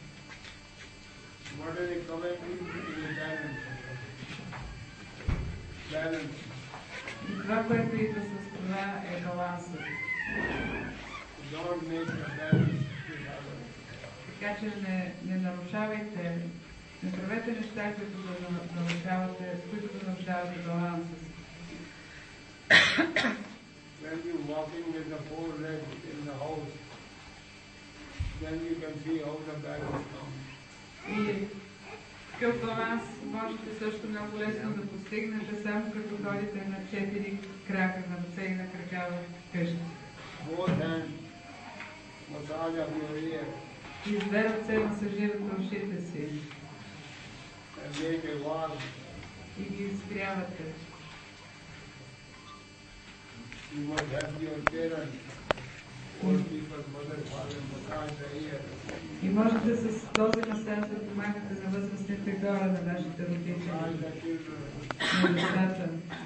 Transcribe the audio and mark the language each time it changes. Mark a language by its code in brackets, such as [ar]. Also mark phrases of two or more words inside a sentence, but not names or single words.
[bg] И това, което идва с това, е балансът. Така че не нарушавайте, не правете неща, които да нарушавате, с които да нарушавате баланса си. [en] When you walking with the four legs in the house, then you can see how the balance comes. [bg] И такъв баланс можете също много лесно да постигнете, само като ходите на 4 крака на ръце и на крака в къща. [en] Both hands, massage of your ear, [bg] И с две ръце масажирате ушите си [en] and make a warm. [bg] и ги изгрявате. [en] You must have your parents, old people, mother, father, massage the ear. [bg] И можете с този масаж да помагате на възрастните хора, на вашите родители, [en] Massage the children. [bg] на децата.